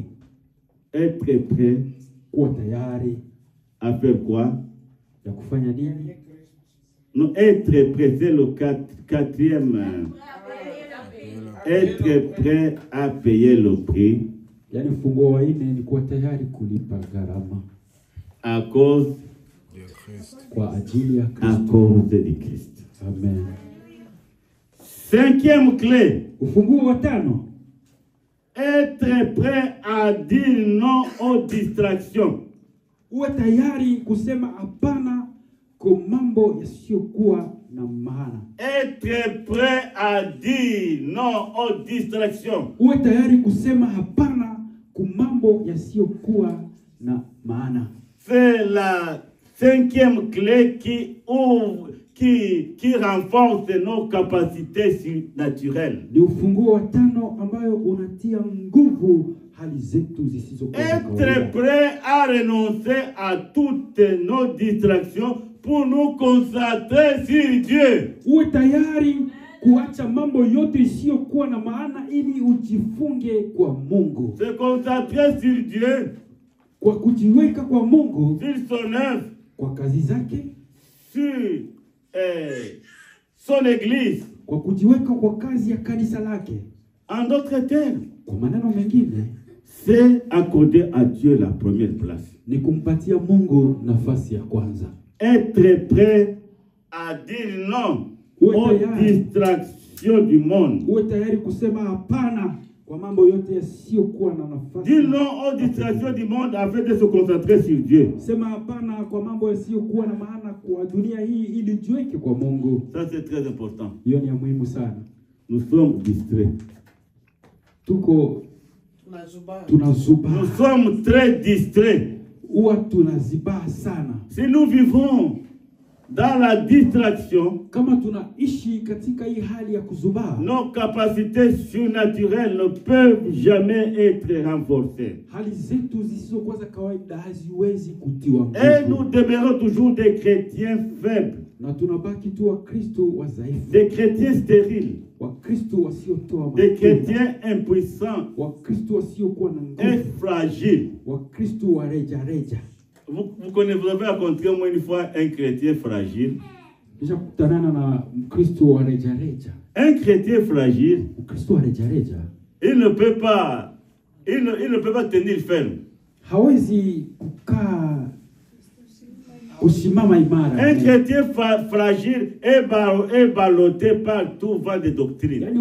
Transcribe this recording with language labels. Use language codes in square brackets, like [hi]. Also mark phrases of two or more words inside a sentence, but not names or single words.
[fr] Être prêt, [sw] kuwa tayari [fr] à faire quoi? [sw] Ya kufanya nini? [fr] Non, être prêt, c'est le quatrième. Être prêt à payer le prix. [sw] Yani funguo wa 4 ni kuwa tayari kulipa gharama. [fr] À cause de Christ. [sw] Kwa ajili ya Kristo. [fr] À cause du Christ. Amen. 5e clé. [sw] Ufunguo wa 5. [fr] Être prêt à dire non aux distractions. [sw] Uwe tayari kusema hapana kwa mambo yasiyokuwa na maana. [fr] Être prêt à dire non aux distractions. [sw] Uwe tayari kusema hapana kwa mambo yasiyokuwa na maana. [fr] C'est la 5e clé qui ouvre, qui renforce nos capacités surnaturelles. [sw] Ni ufunguo wa 5 ambayo unatia nguvu hali zetu zisizokuwa na kawaida. [fr] Être prêt à renoncer à toutes nos distractions pour nous concentrer sur Dieu. [sw] Uwe tayari kuacha mambo yote isiyokuwa na maana ili ujifunge kwa Mungu. [fr] Se concentrer sur Dieu. [sw] Kwa kujiweka kwa Mungu. [fr] Sur son œuvre. [sw] Kwa kazi zake. [fr] Sur son église. [sw] Kwa kujiweka kwa kazi ya kanisa lake. [fr] En d'autres termes. [sw] Kwa maneno mengine. [fr] C'est accorder à Dieu la première place. [sw] Ni kumpatia Mungu nafasi ya kwanza. [fr] Être prêt à dire non aux distractions du monde. [sw] Uwe tayari kusema hapana kwa mambo yote yasiyokuwa na nafasi. [fr] Dire non aux distractions du monde afin de se concentrer sur Dieu. [sw] Sema hapana kwa mambo yasiyokuwa na maana kwa dunia hii ili jiweke kwa Mungu. [fr] Ça c'est très important. [sw] Hiyo ni ya muhimu sana. [fr] Nous sommes distraits. [sw] Tuko tunazuba. [fr] Nous sommes très distraits. [sw] Uwa tunaziba sana. [fr] Si nous vivons dans la distraction, [sw] kama tunaishi katika hii hali ya kuzuba, [fr] nos capacités surnaturelles ne peuvent jamais être renforcées. [sw] Hali zetu zisizokuwa za kawaida haziwezi kutiwa nguvu. [fr] Et nous demeurons toujours des chrétiens faibles. [sw] Na tunabaki tu Wakristo wadhaifu. [fr] Des chrétiens stériles. [sw] Wakristo wasiotoa matunda. [fr] Des chrétiens impuissants. [sw] Wakristo wasiokuwa na nguvu. [fr] Et fragiles. [sw] Wakristo wa reja reja. [fr] Vous connaissez, vous avez rencontré moi une fois un chrétien fragile. Un chrétien fragile, il ne peut pas tenir ferme. Un chrétien fragile est ballotté par tout vent de doctrine.